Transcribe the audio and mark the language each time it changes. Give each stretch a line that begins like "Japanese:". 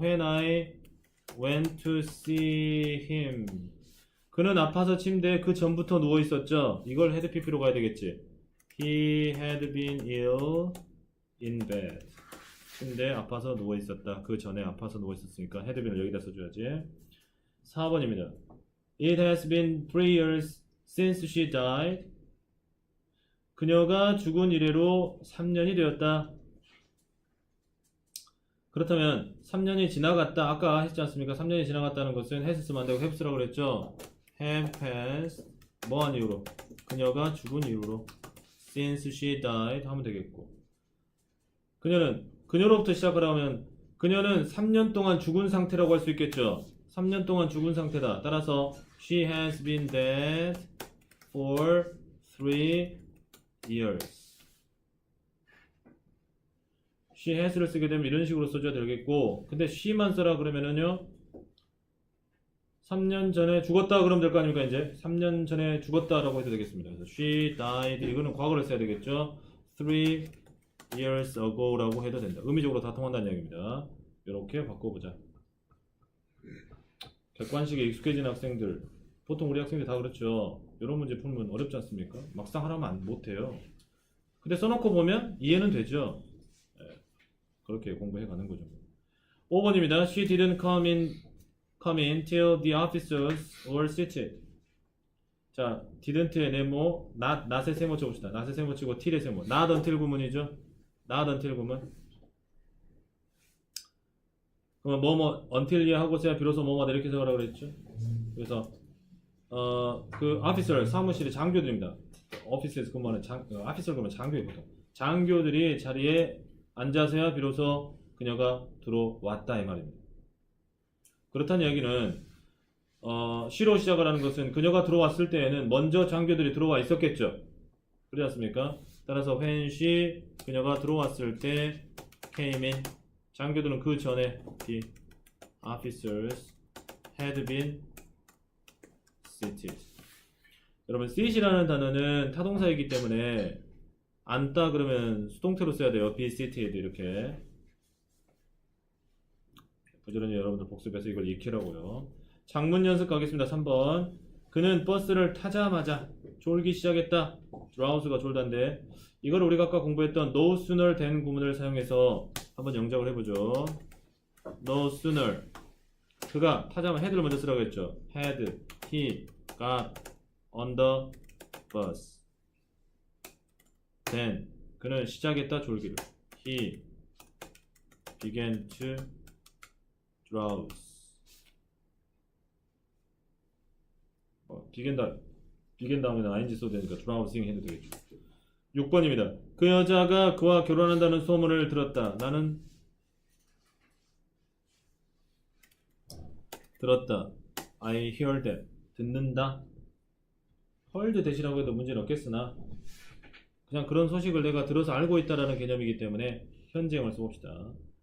English: When I went to see him.
Korean: 그는 아파서 침대에 그 전부터 누워 있었죠. 이걸 had pp로 가야 되겠지.
English: He had been ill in bed.
Korean: 침대에 아파서 누워 있었다. 그 전에 아파서 누워 있었으니까 had been을 여기다 써줘야지. 4번입니다.
English: It has been 3 years since she died.
Korean: 그녀가 죽은 이래로 3년이 되었다. 그렇다면 3년이 지나갔다. 아까 했지 않습니까? 3년이 지나갔다는 것은 has 쓰면 안 되고 have 쓰라고 그랬죠.
English: have passed
Korean: 뭐한 이유로? 그녀가 죽은 이유로
English: since she died
Korean: 하면 되겠고, 그녀로부터 시작을 하면 그녀는 3년 동안 죽은 상태라고 할 수 있겠죠. 3년 동안 죽은 상태다.
English: 따라서 she has been dead for 3 years.
Korean: she has를 쓰게 되면 이런 식으로 써줘야 되겠고, 근데 she만 써라 그러면은요 3년 전에 죽었다 그러면 될 거 아닙니까? 이제 3년 전에 죽었다라고 해도 되겠습니다. 그래서
English: she died
Korean: 이거는 과거를 써야 되겠죠.
English: 3 years ago
Korean: 라고 해도 된다. 의미적으로 다 통한다는 이야기입니다. 이렇게 바꿔보자. 객관식에 익숙해진 학생들, 보통 우리 학생들 다 그렇죠. 이런 문제 풀면 어렵지 않습니까? 막상 하라면 못해요. 근데 써놓고 보면 이해는 되죠. 네, 그렇게 공부해 가는 거죠. 5번입니다.
English: She didn't come in till the officers were seated.
Korean: 자, didn't의 네모, not의 세모 쳐봅시다. not의 세모 치고 till의 세모. not until 구문이죠. not until 구문. 그러면 뭐뭐 until 하고서야 비로소 뭐뭐 이렇게 생각하라고 그랬죠. 그래서 그 officer 사무실의 장교들입니다. 오피스에서 근무하는 officer 그러면 장교예요 보통. 장교들이 자리에 앉아서야 비로소 그녀가 들어왔다 이 말입니다. 그렇다는 이야기는 she로 시작을 하는 것은 그녀가 들어왔을 때에는 먼저 장교들이 들어와 있었겠죠. 그렇지 않습니까?
English: 따라서 when she
Korean: 그녀가 들어왔을 때
English: came in
Korean: 장교들은 그 전에
English: the officers had been seated.
Korean: 여러분 sit이라는 단어는 타동사이기 때문에 앉다 그러면 수동태로 써야 돼요.
English: be seated 이렇게.
Korean: 부지런히 여러분들 복습해서 이걸 익히라고요. 장문 연습 가겠습니다. 3번. 그는 버스를 타자마자 졸기 시작했다. drows가 졸다인데 이걸 우리가 아까 공부했던 no sooner 된 구문을 사용해서 한번 영작을 해보죠. no sooner 그가 타자마자 had를 먼저 쓰라고 했죠.
English: had he got on the bus then
Korean: 그는 시작했다 졸기를
English: he began to drowse
Korean: 비겐 다음에는
English: ing
Korean: 써도 되니까
English: drowsing
Korean: 해도 되겠죠. 6번입니다. 그 여자가 그와 결혼한다는 소문을 들었다. 나는 들었다.
English: I hear that.
Korean: 듣는다. heard 대신하고 해도 문제는 없겠으나 그냥 그런 소식을 내가 들어서 알고 있다라는 개념이기 때문에 현재형을 써봅시다.